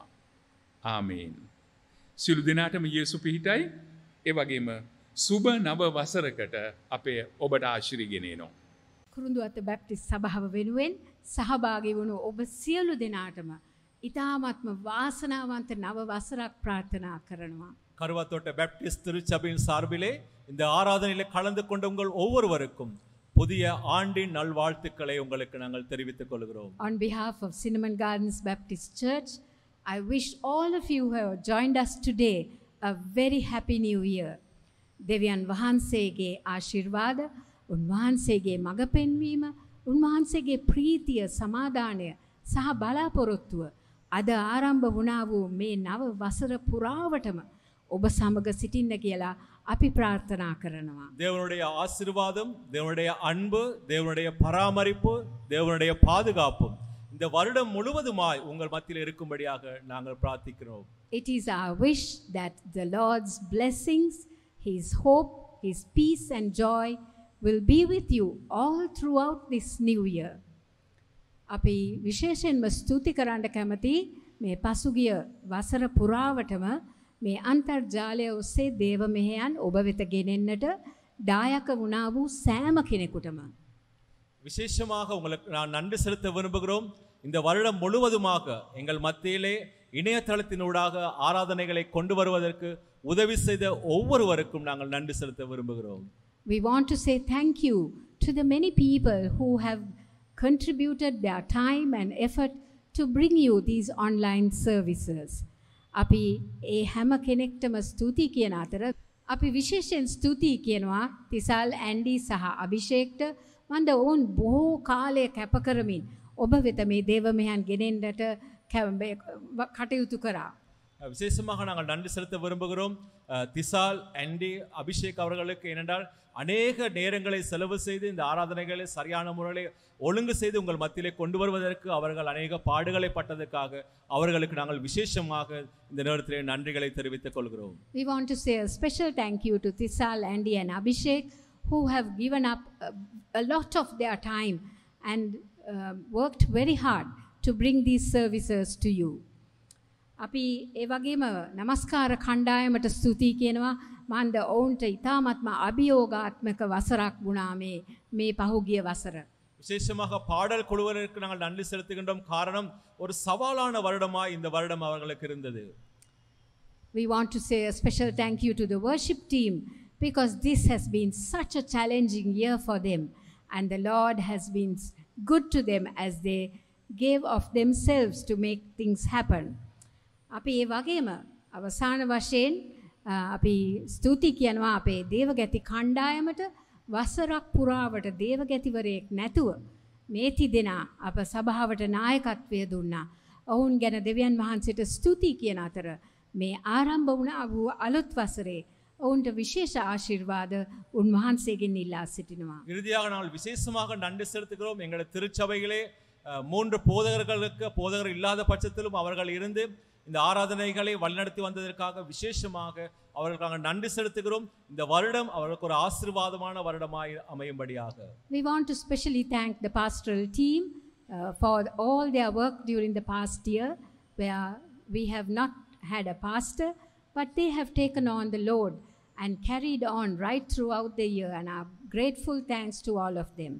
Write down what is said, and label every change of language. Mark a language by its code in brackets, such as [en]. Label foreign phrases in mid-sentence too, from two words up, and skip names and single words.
[si] ආමේන්. සියලු දෙනාටම යේසු පිහිටයි. ඒ වගේම සුබ නව වසරකට අපේ ඔබට ආශිර්වාද ගෙනෙනවා. කුරුඳුවත්ත බැප්ටිස්ට් සභාව වෙනුවෙන් සහභාගී වුණු ඔබ සියලු දෙනාටම ඊ타ත්ම වාසනාවන්ත නව වසරක් ප්‍රාර්ථනා කරනවා. [ta] கருவாத்தோட்ட பேப்டிஸ்ட் திருச்சபையின் சார்பிலே இந்த ஆராதனையிலே கலந்து கொண்ட உங்கள் ஒவ்வொருவருக்கும் புதிய ஆண்டின் நல்வாழ்த்துக்களை உங்களுக்கு நாங்கள் தெரிவித்துக் கொள்கிறோம். [en] On behalf of Cinnamon Gardens Baptist Church, I wish all of you who have joined us today a very happy new year. [si] දෙවියන් වහන්සේගේ ආශිර්වාද, උන්වහන්සේගේ මඟ පෙන්වීම, උන්වහන්සේගේ ප්‍රීතිය, සමාදානය සහ බලාපොරොත්තුව අද ආරම්භ වුණා වූ මේ නව වසර පුරාවටම ඔබ සමග සිටින්න කියලා අපි ප්‍රාර්ථනා කරනවා. [ta] தேவனுடைய ஆசீர்வாதம், தேவனுடைய அன்பு, தேவனுடைய பராமரிப்பு, தேவனுடைய பாதுகாப்பும் இந்த வருடம் முழுவதுமாய் உங்கள் மத்தியில் இருக்கும்படியாக நாங்கள் பிரார்த்திக்கிறோம். [en] It is our wish that the Lord's blessings, His hope, His peace and joy will be with you all throughout this new year. [si] අපි විශේෂයෙන්ම ස්තුති කරන්න කැමති මේ පසුගිය වසර පුරාවටම මේ අන්තර්ජාලය ඔස්සේ දේව මෙහෙයන් ඔබ වෙත ගෙනෙන්නට දායක වුණා වූ සෑම කෙනෙකුටම [ta] விசேஷமாக உங்களுக்கு நான் நன்றி செலுத்த விரும்புகிறோம். இந்த வருடம் முழுவதுமாக எங்கள் மத்தியிலே இணையதளத்தினூடாக ஆராதனைகளை கொண்டு வருவதற்கு உதவி செய்த ஒவ்வொருவருக்கும் நாங்கள் நன்றி செலுத்த விரும்புகிறோம். [en] We want to say thank you to the many people who have contributed their time and effort to bring you these online services. [si] අපි ඒ හැම කෙනෙක්ටම ස්තුති කියන අතර අපි විශේෂයෙන් ස්තුති කියනවා තිසල් ඇන්ඩි සහ අභිෂේක්ට මන්ද ඔවුන් බොහෝ කාලය කැප කරමින් ඔබ වෙත මේ දේව මෙහෙයන් ගෙනෙන්නට කටයුතු කරා. [ta] விசேஷமாக நாங்கள் நன்றி செலுத்த விரும்புகிறோம் திசால் ஆண்டி அபிஷேக் அவர்களுக்கு. ஏனென்றால் அநேக நேரங்களை செலவு செய்து இந்த ஆராதனைகளை சரியான முறையில் ஒழுங்கு செய்து உங்கள் மத்தியிலே கொண்டு வருவதற்கு அவர்கள் அநேக பாடுகளை பட்டதற்காக அவர்களுக்கு நாங்கள் விசேஷமாக இந்த நேரத்திலே நன்றிகளை தெரிவித்துக் கொள்கிறோம். [en] We want to say a special thank you to Tisal, Andy and Abhishek who have given up a lot of their time and worked very hard to bring these services to you. [si] අපි ඒ වගේම নমස්කාර කණ්ඩායමට ස්තුති කියනවා. මන්ද ඔවුන්ට ඉතාමත්ම අභියෝගාත්මක වසරක් වුණා මේ පහුගිය වසර. [ta] விசேஷமாக பாடல் குழுவினருக்கு நாங்கள் நன்றி செலுத்துகின்றோம். காரணம் ஒரு சவாலான வருடமாய் இந்த வருடம் அவர்களுக்கு இருந்தது. [en] We want to say a special thank you to the worship team because this has been such a challenging year for them and the Lord has been good to them as they gave of themselves to make things happen. [si] අපි ඒ වගේම අවසාන වශයෙන් අපි ස්තුති කියනවා අපේ දේවගැති කණ්ඩායමට වසරක් පුරාවට දේවගැතිවරයෙක් නැතුව මේ තිදෙනා අප සභාවට නායකත්වය දුන්නා. ඔවුන් ගැන දෙවියන් වහන්සේට ස්තුති කියන අතර මේ ආරම්භ වුණ වූ අලුත් වසරේ ඔවුන්ට විශේෂ ආශිර්වාද උන්වහන්සේගෙන් ඉල්ලා සිටිනවා. [ta] இறுதியாக நாங்கள் விசேஷமாக நன்றி செலுத்துகிறோம். எங்களுடைய திருச்சபைகளே 3 போதகர் இல்லாத பட்சத்திலும் அவர்கள் இருந்து இந்த ஆராதனைகளை வழிநடத்தி வந்ததற்காக விசேஷமாக அவர்களுக்கு நன்றி செலுத்துகிறோம். இந்த வருடம் அவர்களுக்கு ஒரு ஆசீர்வாதமான வருடமாய் அமையும்படியாக. [en] We want to specially thank the pastoral team for all their work during the past year where we have not had a pastor but they have taken on the load and carried on right throughout the year and are grateful thanks to all of them.